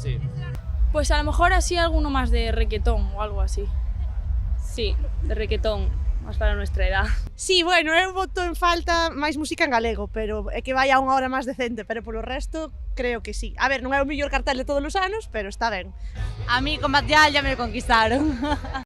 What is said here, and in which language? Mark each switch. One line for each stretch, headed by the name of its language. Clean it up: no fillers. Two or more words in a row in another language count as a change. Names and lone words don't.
Spanish: Sí. Pues a lo mejor así alguno más de requetón o algo así. Sí, de requetón, más para nuestra edad. Sí, bueno,
Galician: eu voto en falta máis música en galego, pero é que vai a unha hora máis decente, pero polo resto creo que sí. A ver, non é o mellor cartel de todos os anos, pero está ben.
Spanish: A mí con Batial ya me conquistaron.